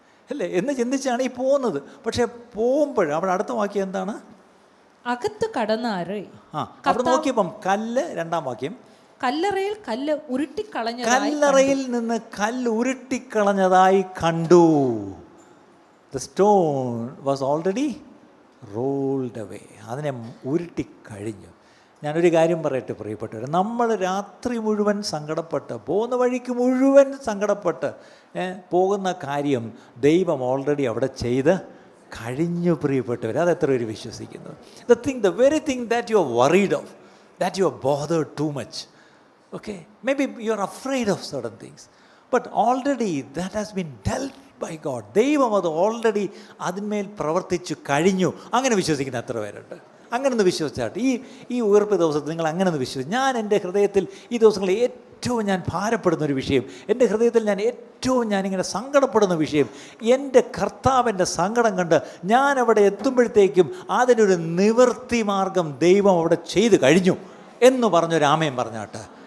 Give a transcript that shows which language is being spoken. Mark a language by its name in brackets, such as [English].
[Malayalam] അല്ലേ എന്ന് ചിന്തിച്ചാണ് ഈ പോകുന്നത്. പക്ഷേ പോകുമ്പോൾ അവിടെ അടുത്ത വാക്യം എന്താണ്? അകത്ത് കടന്നാറ്. അവിടെ നോക്കിയപ്പം കല്ല്, 2-ാം വാക്യം, കല്ലറയിൽ കല്ല് ഉരുട്ടിക്കളഞ്ഞ, കല്ലറയിൽ നിന്ന് കല്ല് ഉരുട്ടിക്കളഞ്ഞതായി കണ്ടു. [English] The stone was already rolled away. [Malayalam] അതിനെ ഉരുട്ടിക്കഴിഞ്ഞു. ഞാനൊരു കാര്യം പറയട്ടെ പ്രിയപ്പെട്ടവർ, നമ്മൾ രാത്രി മുഴുവൻ സങ്കടപ്പെട്ട് പോകുന്ന വഴിക്ക് മുഴുവൻ സങ്കടപ്പെട്ട് പോകുന്ന കാര്യം ദൈവം ഓൾറെഡി അവിടെ ചെയ്ത് കഴിഞ്ഞു പ്രിയപ്പെട്ടവർ. അതെത്ര പേര് വിശ്വസിക്കുന്നു? [English] the very thing that you are worried of, that you are bothered too much, okay, maybe you are afraid of certain things, but already that has been dealt by God. [Malayalam] ദൈവം അത് already അതിന്മേൽ പ്രവർത്തിച്ചു കഴിഞ്ഞു. അങ്ങനെ വിശ്വസിക്കുന്ന എത്ര പേരുണ്ട്? അങ്ങനെ ഒന്ന് വിശ്വസിച്ചാട്ട് ഈ ഉയർപ്പ് ദിവസത്തിൽ നിങ്ങൾ അങ്ങനെ ഒന്ന് വിശ്വസിച്ചു. ഞാൻ എൻ്റെ ഹൃദയത്തിൽ ഈ ദിവസങ്ങളിൽ ഏറ്റവും ഞാൻ ഭാരപ്പെടുന്നൊരു വിഷയം, എൻ്റെ ഹൃദയത്തിൽ ഞാനിങ്ങനെ സങ്കടപ്പെടുന്ന വിഷയം, എൻ്റെ കർത്താവിൻ്റെ സങ്കടം കണ്ട് ഞാൻ അവിടെ എത്തുമ്പോഴത്തേക്കും അതിനൊരു നിവൃത്തി മാർഗം ദൈവം അവിടെ ചെയ്തു കഴിഞ്ഞു എന്ന് പറഞ്ഞൊരു ആമേൻ പറഞ്ഞാട്ട്.